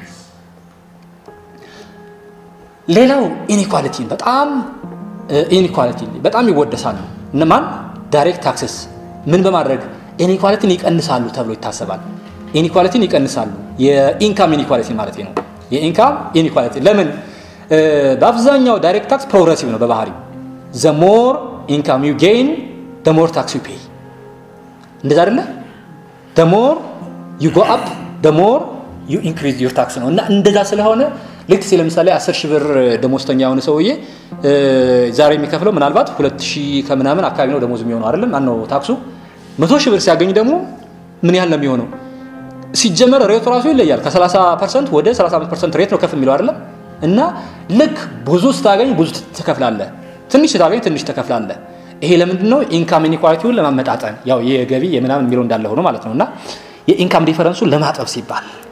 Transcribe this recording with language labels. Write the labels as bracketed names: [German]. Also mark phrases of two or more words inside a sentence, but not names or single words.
[Amharic] ሌላው ኢንኢኳሊቲ በጣም ይወደሳሉ እነማን [English] direct taxes [Amharic] ምን በማድረግ ኢንኢኳሊቲን ይቀንሳሉ ተብሎ ይታሰባል ኢንኢኳሊቲን ይቀንሳሉ [English] income inequality [Amharic] ማለት ነው [English] income inequality [Amharic] ለምን በአብዛኛው [English] direct tax progressive [Amharic] ነው በባህሪው [English] the more income you gain the more tax you [Amharic] pay እንደዛ አይደለ [English] the more you go up the more you increase your tax [Amharic] ነው እና እንደዛ ስለሆነ ልክ ለምሳሌ 10000 ብር ደሞዝተኛ የሆነ ሰውዬ ዛሬ የሚከፍለው ምናልባት 2000 ከምናምን አካባቢ ነው ደሞዝ የሚሆነው አይደለም ማነው ታክሱ 100000 ብር ሲያገኝ ደግሞ ምን ያህል ነው የሚሆነው ሲጀመር ሬቱ ራሱ ይለያል ከ30% ወደ 35% ሬት ነው ከፍ የሚለው አይደለም እና ልክ ብዙ ስታገኝ ብዙ ትከፍላለህ ትንሽ ስታገኝ ትንሽ ትከፍላለህ ይሄ ለምንድን ነው [English] income inequality [Amharic] ለማመጣጠን ያው የገቢ የምናምን የሚለው እንዳለ ሆኖ ማለት ነውና [English] income difference [Amharic] ለማጠብ ሲባል